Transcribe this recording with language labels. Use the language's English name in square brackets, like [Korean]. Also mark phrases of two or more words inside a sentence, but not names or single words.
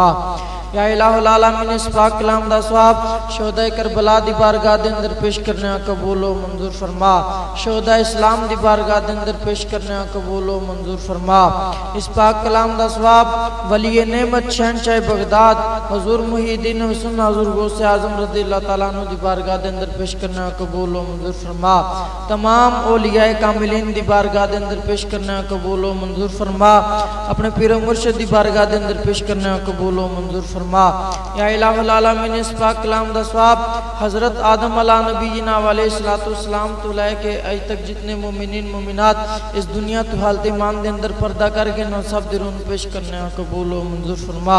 [Arabic] يا إله العالمين [Punjabi] ਇਸ ਪਾਕ ਕਲਾਮ ਦਾ ਸਵਾਬ ਸ਼ੋਹਦਾ ਕਰਬਲਾ ਦੀ ਬਾਰਗਾਹ ਦੇ ਅੰਦਰ ਪੇਸ਼ ਕਰਨੇ ਕਬੂਲ ਵ ਮੰਜ਼ੂਰ ਫ਼ਰਮਾ। ਸ਼ੋਹਦਾ ਇਸਲਾਮ ਦੀ ਬਾਰਗਾਹ ਦੇ ਅੰਦਰ ਪੇਸ਼ ਕਰਨੇ ਕਬੂਲ ਵ ਮੰਜ਼ੂਰ ਫ਼ਰਮਾ। ਇਸ ਪਾਕ ਕਲਾਮ ਦਾ ਸਵਾਬ ਵਲੀ ਨੇਮਤ ਸ਼ਹਿਨਸ਼ਾਹ ਬਗ਼ਦਾਦ ਹਜ਼ੂਰ ਮੁਹੀਉੱਦੀਨ ਹੁਸੈਨ ਹਜ਼ੂਰ ਗ਼ੌਸੇ ਆਜ਼ਮ [Arabic] رضي الله تعالى عنه [Punjabi] ਦੀ ਬਾਰਗਾਹ ਦੇ ਅੰਦਰ ਪੇਸ਼ ਕਰਨੇ ਕਬੂਲ ਵ ਮੰਜ਼ੂਰ ਫ਼ਰਮਾ। ਤਮਾਮ ਔਲੀਆਏ ਕਾਮਿਲੀਨ ਦੀ ਬਾਰਗਾਹ ਦੇ ਅੰਦਰ ਪੇਸ਼ ਕਰਨੇ ਕਬੂਲ ਵ ਮੰਜ਼ੂਰ ਫ਼ਰਮਾ। ਆਪਣੇ ਪੀਰ ਮੁਰਸ਼ਿਦ ਦੀ ਬਾਰਗਾਹ ਦੇ ਅੰਦਰ ਪੇਸ਼ ਕਰਨੇ ਕਬੂਲ ਵ ਮੰਜ਼ੂਰ ਫ਼ਰਮਾ। [Arabic] يا إله العالمين [Punjabi] ਇਸ ਪਾਕ ਕਲਾਮ ਦਾ ਸਵਾਬ ਹਜ਼ਰਤ ਆਦਮ [Arabic] على نبينا عليه السلام [Punjabi] ਤੋਂ ਲੈ ਕੇ ਅੱਜ ਤੱਕ ਜਿੰਨੇ ਮੋਮਿਨੀਨ ਮੋਮਿਨਾਤ ਇਸ ਦੁਨੀਆ ਤੋਂ ਹਾਲਤ ਈਮਾਨ ਦੇ ਅੰਦਰ ਪਰਦਾ ਕਰਕੇ ਨ ਸਭ ਦੇ ਰੂਹ ਪੇਸ਼ ਕਰਨੇ ਕਬੂਲ ਵ ਮੰਜ਼ੂਰ ਫ਼ਰਮਾ।